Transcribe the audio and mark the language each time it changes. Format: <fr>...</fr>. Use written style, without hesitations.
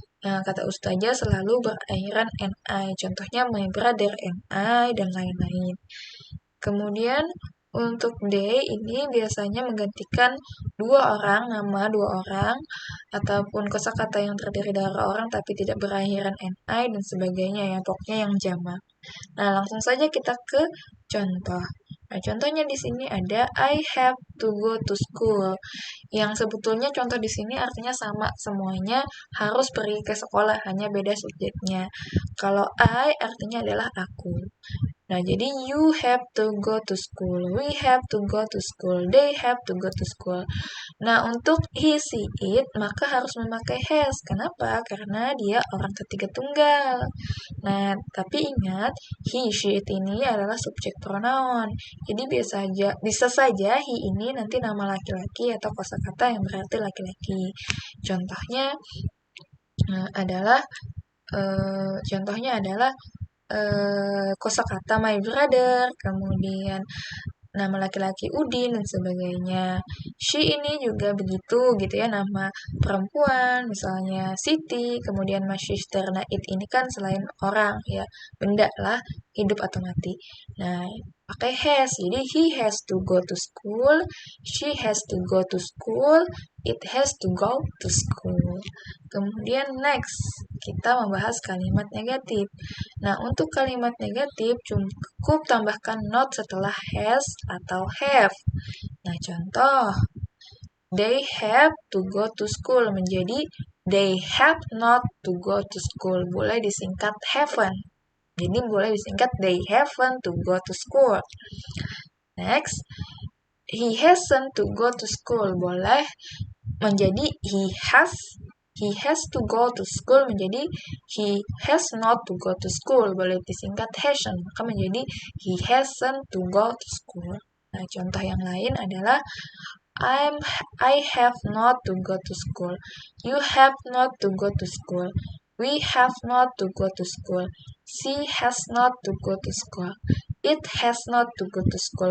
<id>Nah, kata Ustazah selalu berakhiran ni. Contohnya</id> <en>my brother and I,</en> <id>dan lain-lain. Kemudian untuk they ini biasanya menggantikan nama dua orang, ataupun kosakata yang terdiri dari orang tapi tidak berakhiran ni dan sebagainya ya, pokoknya yang jamak. Nah, langsung saja kita ke contoh. Nah, contohnya di sini ada</id> <en>I have to go to school.</en> <id>Yang sebetulnya contoh di sini artinya sama semuanya, harus pergi ke sekolah, hanya beda subjeknya. Kalau I artinya adalah aku. Nah, jadi</id> <en>you have to go to school, we have to go to school, they have to go to school.</en> <id>Nah, untuk he, she, it, maka harus memakai has. Kenapa? Karena dia orang ketiga tunggal. Nah, tapi ingat, he, she, it ini adalah subjek pronoun. Jadi bisa saja he ini nanti nama laki-laki atau kosakata yang berarti laki-laki. Contohnya adalah kosakata my brother, kemudian nama laki-laki Udin, dan sebagainya. She ini juga begitu gitu ya, nama perempuan, misalnya Siti, kemudian my sister. Nah, it ini kan selain orang ya, benda lah, hidup atau mati. Nah, pakai has, jadi</id> <en>he has to go to school, she has to go to school, it has to go to school.</en> <id>Kemudian next, kita membahas kalimat negatif. Nah, untuk kalimat negatif cukup tambahkan not setelah has atau have. Nah, contoh,</id> <en>they have to go to school</en> <id>menjadi</id> <en>they have not to go to school.</en> <id>Boleh disingkat</id> <en>haven't.</en> <id>Jadi boleh disingkat</id> <en>they haven't to go to school. Next, he hasn't to go to school.</en> <id>Boleh menjadi</id> <en>he has to go to school</en> <id>menjadi</id> <en>he has not to go to school.</en> <id>Boleh disingkat hasn't, maka menjadi</id> <en>he hasn't to go to school.</en> <id>Nah, contoh yang lain adalah</id> <en>I have not to go to school. You have not to go to school. We have not to go to school. She has not to go to school. It has not to go to school.</en>